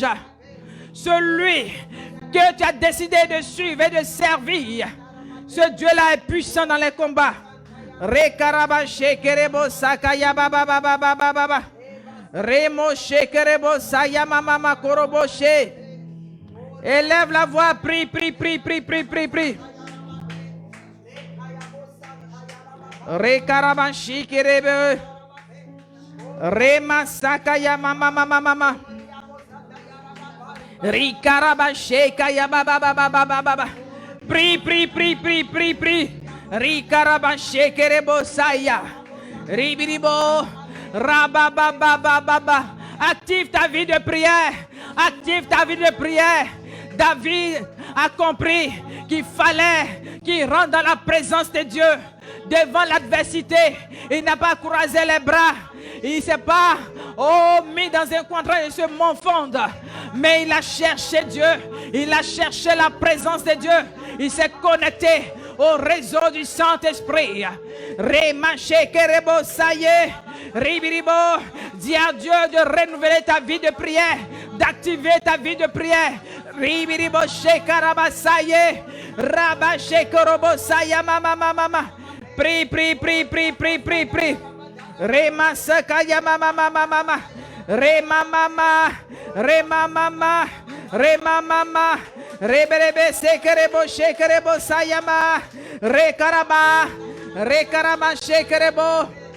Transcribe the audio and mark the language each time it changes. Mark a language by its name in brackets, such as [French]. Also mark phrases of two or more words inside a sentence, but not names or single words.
[French] Celui que tu as décidé de suivre et de servir. Ce Dieu-là est puissant dans les combats. Élève la voix, prie, prie, prie, prie, prie, prie, prie. Rekarabanshi kerebe. Remasaka ya mama mama mama. Rikarabanshi kaya baba baba baba baba. Prie, prie, prie, prie, prie, prie. Rikarabanshi kerebo saya. Ribiribo. Rabababababa. Active ta vie de prière. Active ta vie de prière. David a compris qu'il fallait qu'il rentre dans la présence de Dieu. Devant l'adversité, il n'a pas croisé les bras. Il ne s'est pas mis dans un coin de se morfondre. Mais il a cherché Dieu. Il a cherché la présence de Dieu. Il s'est connecté au réseau du Saint-Esprit. Remaché kerebo saye. Ribiribo. Dis à Dieu de renouveler ta vie de prière. D'activer ta vie de prière. Ribiribo shekarabasaye. Rabaché korobo saya mama mama. Prie, prie, prie, prie, prie, prie, prie. Rema sakaya mama mama mama. Rema mama. Rema mama. Rema mama. Reberebe sekerebo shekerebo sayama. Rekaraba. Rekaraba shekerebo.